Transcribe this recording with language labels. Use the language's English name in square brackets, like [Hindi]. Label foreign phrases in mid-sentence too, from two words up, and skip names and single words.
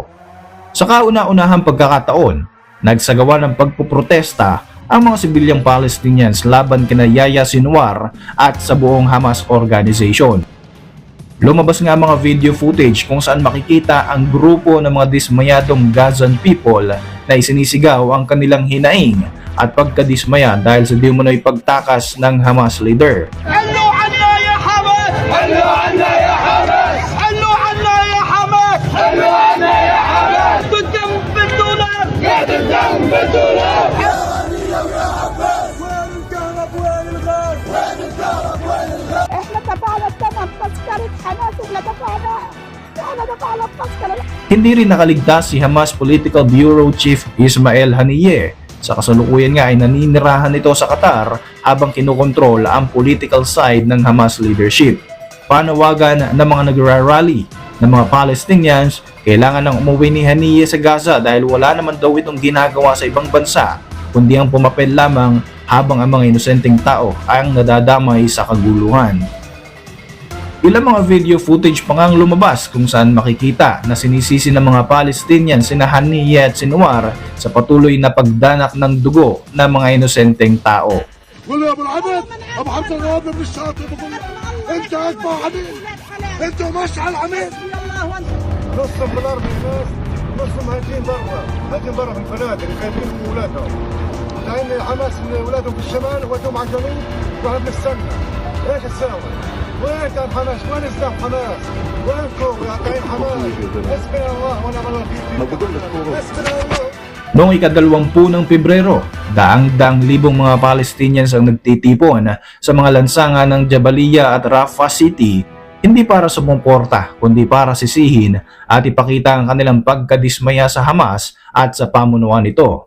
[Filipino] Sa kauna-unahang pagkakataon, nagsagawa ng pagpuprotesta ang mga sibilyang Palestinians laban kina Yahya Sinwar at sa buong Hamas organization. Lumabas nga mga [English] video footage [Filipino] kung saan makikita ang grupo ng mga dismayadong [English] Gazan people [Filipino] na isinisigaw ang kanilang hinaing at pagkadismaya dahil sa di umano'y pagtakas ng Hamas leader. [Arabic] علوا عنا يا حماس! علوا عنا يا حماس! علوا عنا يا حماس! علوا عنا يا حماس! بالدم بالدولار! قاعد الدم بالدولار! وين الكهرب وين الغاز؟ وين الكهرب وين الغاز؟ احنا دفعنا ثمن تذكرة حماس ولا دفعنا؟ احنا دفعنا التذكرة. [Filipino] Hindi rin nakaligtas si Hamas [English] Political Bureau Chief [Filipino] Ismail Haniyeh. Sa kasalukuyan nga ay naninirahan ito sa Qatar habang kinukontrol ang [English] political side [Filipino] ng Hamas leadership. Panawagan ng mga nagra-rally ng mga Palestinians, kailangan nang umuwi ni Haniyeh sa Gaza dahil wala naman daw itong ginagawa sa ibang bansa, kundi ang pumapel lamang habang ang mga inosenteng tao ang nadadamay sa kaguluhan. Ilang mga [English] video footage [Filipino] pa ngang lumabas kung saan makikita na sinisisi ng mga Palestinian sina Haniyeh at Sinwar sa patuloy na pagdanak ng dugo ng mga inosenteng tao. [Arabic] قول يا ابو العبد ابو حمزه الغابر من الشاطئ بقول لك انت اكبر عميل انت مشعل عميل نصهم بالارض الناس نصهم هاجين برا في الفنادق خايفين من اولادهم لان حماس من اولادهم في الشمال ودهم على الجنوب واحنا بنستنى ايش تساوي؟ وين كان حماس؟ وين سلاح حماس؟ وينكم يا قايم حماس؟ حسبنا الله ونعم الوكيل. حسبنا الله. [Filipino] Noong ika-20 ng Pebrero, daang-daang libong mga Palestinians ang nagtitipon sa mga lansangan ng Jabalia at Rafah City, hindi para sumuporta kundi para sisihin at ipakita ang kanilang pagkadismaya sa Hamas at sa pamunuan nito.